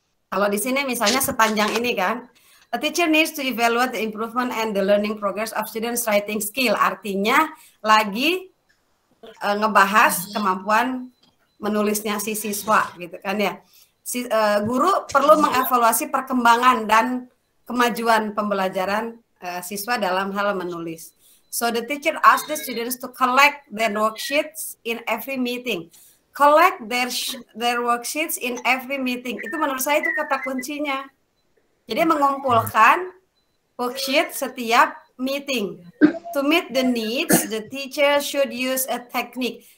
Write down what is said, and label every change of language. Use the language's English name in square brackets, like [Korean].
[Indonesian] Kalau di sini misalnya sepanjang ini kan, [English] a teacher needs to evaluate the improvement and the learning progress of students' writing skill. [Indonesian] Artinya lagi ngebahas kemampuan menulisnya si siswa gitu kan ya. Guru perlu mengevaluasi perkembangan dan kemajuan pembelajaran siswa dalam hal menulis. [English] So the teacher asks the students to collect their worksheets in every meeting. Collect their worksheets in every meeting. [Indonesian] Itu menurut saya itu kata kuncinya. Jadi mengumpulkan worksheet setiap meeting. [English] To meet the needs, the teacher should use a technique.